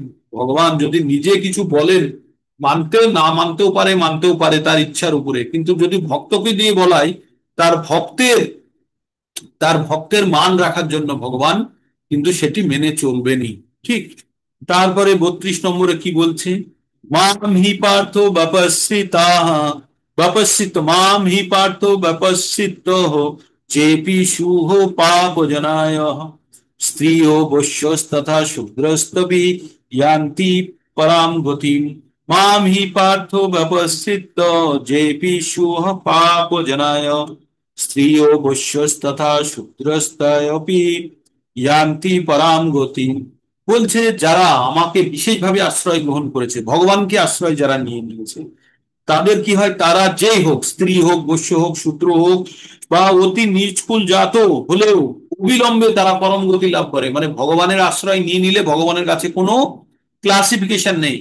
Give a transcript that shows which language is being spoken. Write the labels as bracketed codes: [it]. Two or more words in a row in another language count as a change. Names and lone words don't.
[bn] ভগবান যদি নিজে কিছু বলেন, মানতেও না মানতেও পারে, মানতেও পারে তার ইচ্ছার উপরে, কিন্তু যদি ভক্তকে দিয়ে বলাই তার ভক্তের তার ভক্তের মান রাখার জন্য ভগবান কিন্তু সেটি মেনে চলবেনই। ঠিক। তারপরে 32 নম্বরে কি বলছে? [sa] মাম হি পার্থ বপস্সিতাঃ বপস্সিত মাম হি পার্থ বপস্সিত চেপি শুহ পাপ জনায় স্ত্রিয় বৈশ্যস্তথা শূদ্রস্তপি ইয়ান্তি পরাম গতিম। মাম হি পার্থ বপস্সিত যেপি শুহ পাপ জনায় স্ত্রিয় বৈশ্যস্তথা শূদ্রস্তয়পি ইয়ান্তি পরাম গতি। [bn] বলছে যারা আমাকে বিশেষভাবে আশ্রয় গ্রহণ করেছে, ভগবানকে আশ্রয় যারা নিয়ে নিয়েছে, তাদের কি হয়? তারা যেই হোক, স্ত্রী হোক, বৈশ্য হোক, শূদ্র হোক, বা অতি নিচকুল জাত হলেও অবিলম্বে তারা পরম গতি লাভ করে। মানে ভগবানের আশ্রয় নিয়ে নিলে ভগবানের কাছে কোনো ক্লাসিফিকেশন নেই।